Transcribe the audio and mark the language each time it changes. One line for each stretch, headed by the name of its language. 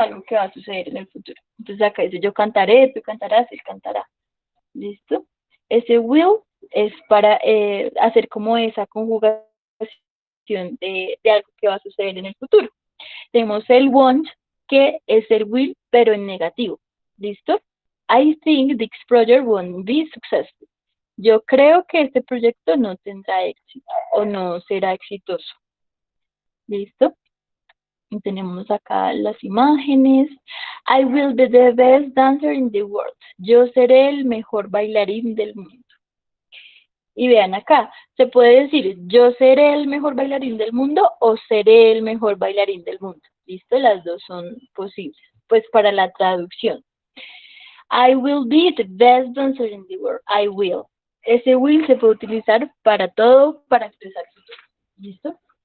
Spanish: Algo que va a suceder en el futuro. Entonces acá dice yo cantaré, tú cantarás, él cantará, ¿listo? Ese will es para hacer como esa conjugación de algo que va a suceder en el futuro. Tenemos el want, que es el will, pero en negativo. ¿Listo?
English: I think this project won't be successful.
Spanish: Yo creo que este proyecto no tendrá éxito o no será exitoso. ¿Listo? Y tenemos acá las imágenes.
English: I will be the best dancer in the world.
Spanish: Yo seré el mejor bailarín del mundo. Y vean acá, se puede decir yo seré el mejor bailarín del mundo o seré el mejor bailarín del mundo. ¿Listo? Las dos son posibles. Pues para la traducción.
English: I will be the best dancer in the world. I will.
Spanish: Ese will se puede utilizar para todo, para expresar futuro. ¿Listo?